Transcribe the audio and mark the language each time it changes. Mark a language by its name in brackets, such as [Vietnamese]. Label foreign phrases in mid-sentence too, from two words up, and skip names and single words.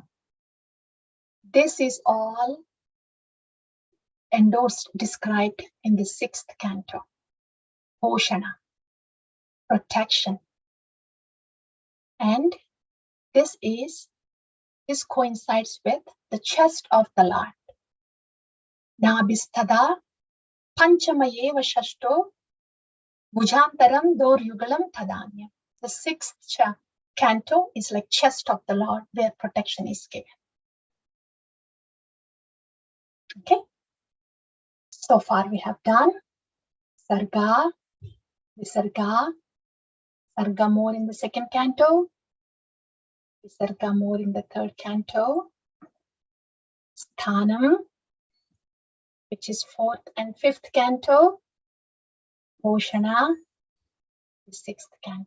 [English] This is all endorsed, described in the 6th canto, Poshana, protection. And this coincides with the chest of the Lord. [Sanskrit] नाभिस्तदा पञ्चमेव षष्ठो भुजान्तरं दोर्युगलं तदन्य. [English] The 6th canto is like chest of the Lord, where protection is given. Okay. So far we have done Sarga, Visarga, Sarga more in the second canto, Visarga more in the third canto, Sthanam, which is fourth and fifth canto, Poshana, the sixth canto.